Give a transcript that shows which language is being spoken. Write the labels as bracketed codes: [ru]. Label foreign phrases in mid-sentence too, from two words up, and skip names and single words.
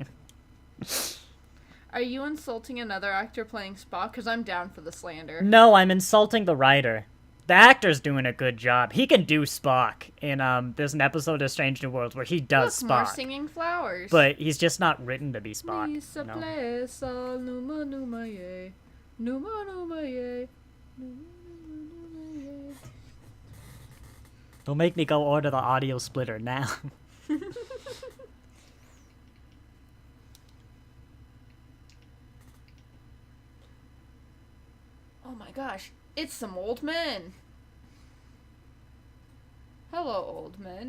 [en] Are you insulting another actor playing Spock? Because I'm down for the slander. No, I'm insulting the writer. The actor's doing a good job. He can do Spock. And there's an episode of Strange New Worlds where he does Look, more Spock. singing flowers. But he's just not written to be Spock. Lisa You know? [ro] Plesa, numa numa ye. Numa numa ye. Numa numa ye. [en] Don't make me go order the audio splitter now. Oh my gosh, it's some old men. Hello, old men.